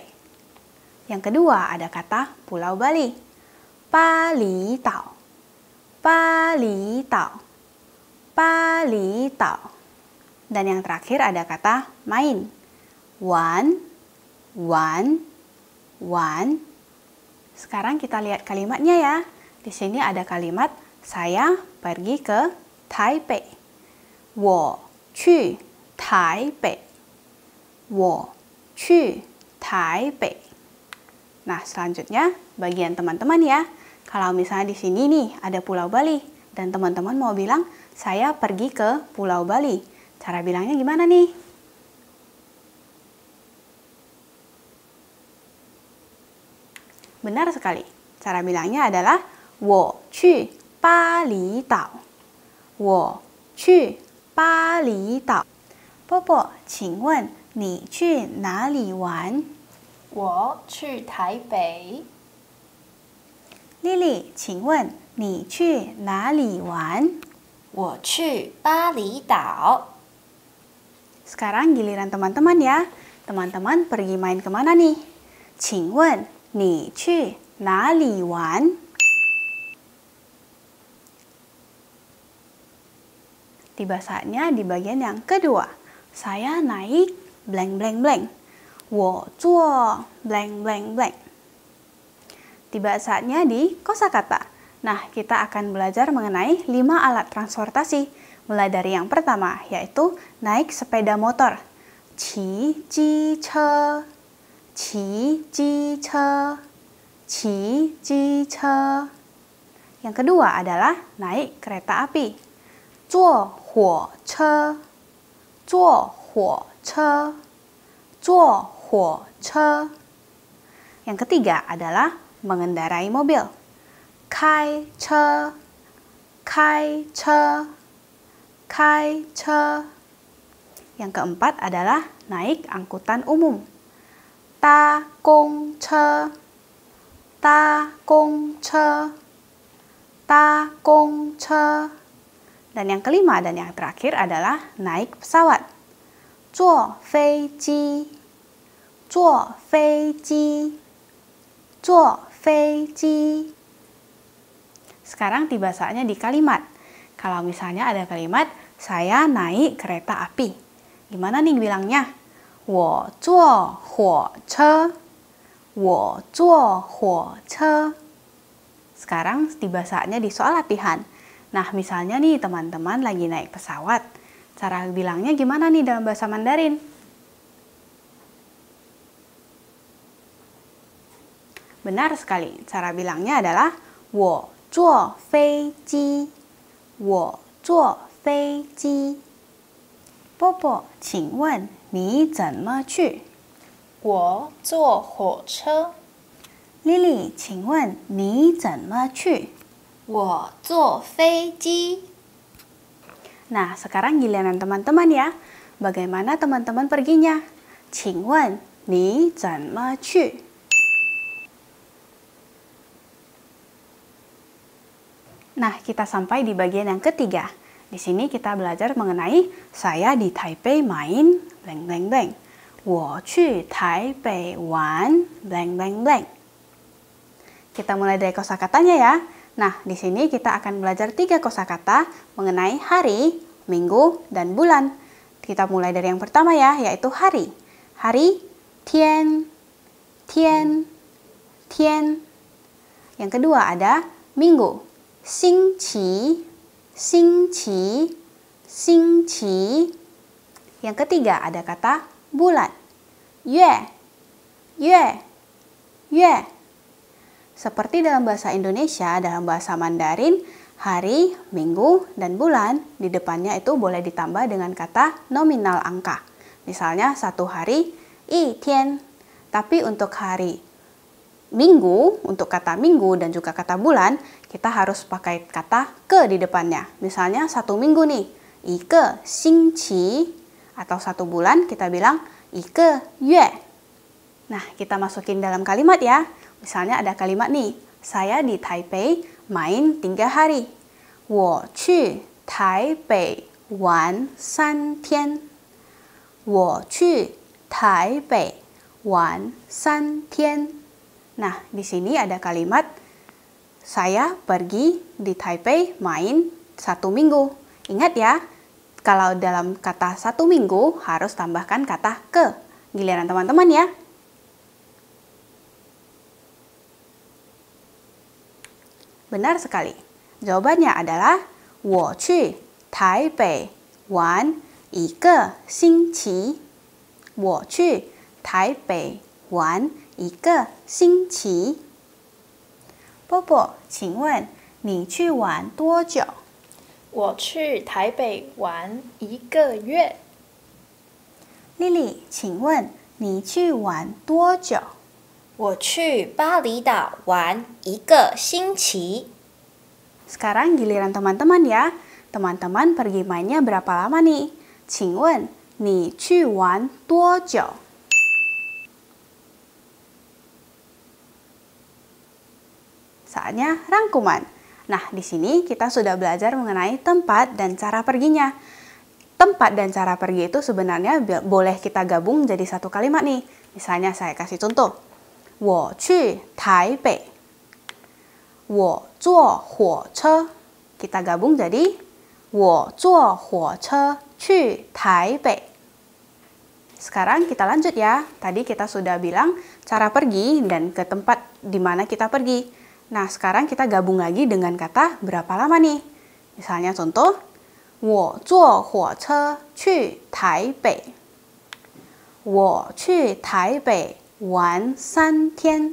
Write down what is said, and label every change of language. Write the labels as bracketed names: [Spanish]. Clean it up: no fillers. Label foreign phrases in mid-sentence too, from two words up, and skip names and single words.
[Indonesian] Yang kedua ada kata Pulau Bali, [Chinese] 巴厘岛，巴厘岛，巴厘岛. [Indonesian] Dan yang terakhir ada kata main, [Chinese] 玩，玩，玩. [Indonesian] Sekarang kita lihat kalimatnya ya. Di sini ada kalimat saya pergi ke Taipei. [Chinese] 我去台北. 我去台北. [Indonesian] Nah, selanjutnya bagian teman-teman ya. Kalau misalnya di sini nih ada Pulau Bali dan teman-teman mau bilang saya pergi ke Pulau Bali. Cara bilangnya gimana nih? Benar sekali. Cara bilangnya adalah [Chinese] 我去巴厘岛. 我去巴厘岛. Popo, 请问你去哪里玩？我去台北。 Lily, 请问你去哪里玩？我去巴厘岛。 [Indonesian] Sekarang giliran teman-teman ya. Teman-teman pergi main kemana nih? [Chinese] 请问你去哪里玩？ [Indonesian] Tiba saatnya di bagian yang kedua. Saya naik [English] blank blank blank. [Chinese] 我坐 [English] blank blank blank. [Indonesian] Tiba saatnya di kosakata. Nah, kita akan belajar mengenai 5 alat transportasi. Mulai dari yang pertama, yaitu naik sepeda motor. [Chinese] 骑机车 骑机车 骑机车. [Indonesian] Yang kedua adalah naik kereta api. [Chinese] 坐火车 坐火车 坐火车. [Indonesian] Yang ketiga adalah mengendarai mobil. [Chinese] 开车 开车 开车. [Indonesian] Yang keempat adalah naik angkutan umum. [Chinese] 搭公车 搭公车 搭公车. [Indonesian] Dan yang kelima dan yang terakhir adalah naik pesawat. [Chinese] 坐飞机 坐飞机 坐飞机. [Indonesian] Sekarang tiba saatnya di kalimat. Kalau misalnya ada kalimat saya naik kereta api. Gimana nih bilangnya? [Chinese] 我坐火车 我坐火车. [Indonesian] Sekarang tiba saatnya di soal latihan. Nah, misalnya nih teman-teman lagi naik pesawat. Cara bilangnya gimana nih dalam bahasa Mandarin? Benar sekali. Cara bilangnya adalah [Chinese] 我坐飞机我坐飞机. Popo, 请问你怎么去？我坐火车。 Lily， 请问你怎么去？我坐飞机。 [Indonesian] Nah, sekarang giliran teman-teman ya. Bagaimana teman-teman perginya? [Chinese] 请问你怎么去？ [Indonesian] Nah, kita sampai di bagian yang ketiga. Di sini kita belajar mengenai saya di Taipei main [English] blank blank blank. [Chinese] 我去台北玩 [English] blank blank blank. [Indonesian] Kita mulai dari kosakatanya ya. Nah, di sini kita akan belajar 3 kosakata mengenai hari, minggu, dan bulan. Kita mulai dari yang pertama ya, yaitu hari. Hari, [Chinese] 天，天，天. [Indonesian] Yang kedua ada minggu. [Chinese] 星期, 星期, 星期. [Indonesian] Yang ketiga ada kata bulan. [Chinese] 月, 月, 月. [Indonesian] Seperti dalam bahasa Indonesia, dalam bahasa Mandarin, hari, minggu, dan bulan di depannya itu boleh ditambah dengan kata nominal angka. Misalnya satu hari, [Chinese] 一天. [Indonesian] Tapi untuk hari minggu, untuk kata minggu dan juga kata bulan, kita harus pakai kata ke di depannya. Misalnya satu minggu nih, [Chinese] 一个星期. [Indonesian] Atau satu bulan kita bilang [Chinese] 一个月. [Indonesian] Nah, kita masukin dalam kalimat ya. Misalnya ada kalimat nih, saya di Taipei main 3 hari. [Chinese] 我去台北玩3天. 我去台北玩3天. [Indonesian] Nah, di sini ada kalimat saya pergi di Taipei main 1 minggu. Ingat ya, kalau dalam kata 1 minggu harus tambahkan kata ke. Giliran teman-teman ya. Benar sekali. Jawabannya adalah [Chinese] 我去台北玩1个星期. 我去台北玩1个星期. Popo， 请问你去玩多久？我去台北玩1个月。 Lily， 请问你去玩多久？我去巴厘岛玩1个星期。 [Indonesian] Sekarang giliran teman-teman ya. Teman-teman pergi mainnya berapa lama nih? [Chinese] 请问你去玩多久？ [Indonesian] Saatnya rangkuman. Nah, di sini kita sudah belajar mengenai tempat dan cara perginya. Tempat dan cara pergi itu sebenarnya boleh kita gabung jadi satu kalimat nih. Misalnya saya kasih contoh. [Chinese] 我去台北. 我坐火车. [Indonesian] Kita gabung jadi [Chinese] 我坐火车去台北. [Indonesian] Sekarang kita lanjut ya. Tadi kita sudah bilang cara pergi dan ke tempat di mana kita pergi. Nah, sekarang kita gabung lagi dengan kata berapa lama nih. Misalnya contoh, [Chinese] 我坐火车去台北. 我去台北玩3天.